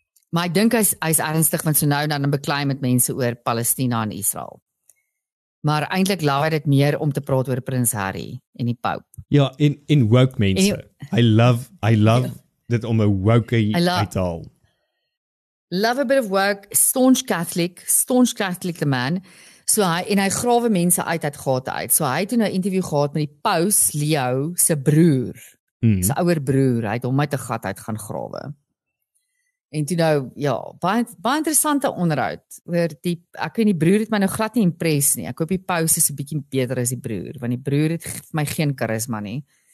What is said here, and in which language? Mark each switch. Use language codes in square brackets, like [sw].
[af] Maar ek dink hy's ernstig, want so nou en dan beklei met mense oor Palestina en Israel. Maar eintlik laat hy dit meer om te praat oor Prins Harry en die Pope. Ja, in woke mense. I love dit om 'n woke uit te haal. [en] Love a bit of woke, staunch Catholic the man. [af] So hy grawe mense uit gate uit. So hy het nou 'n interview gehad met die Paus Leo se broer. Sy ouer broer. Hy het hom uit 'n gat uit gaan grawe. En toe nou, ja, baie interessante onderhoud oor ek weet die broer het my nou glad nie impress nie. Ek hoop die paus is 'n bietjie beter as die broer, want die broer het vir my geen karisma nie.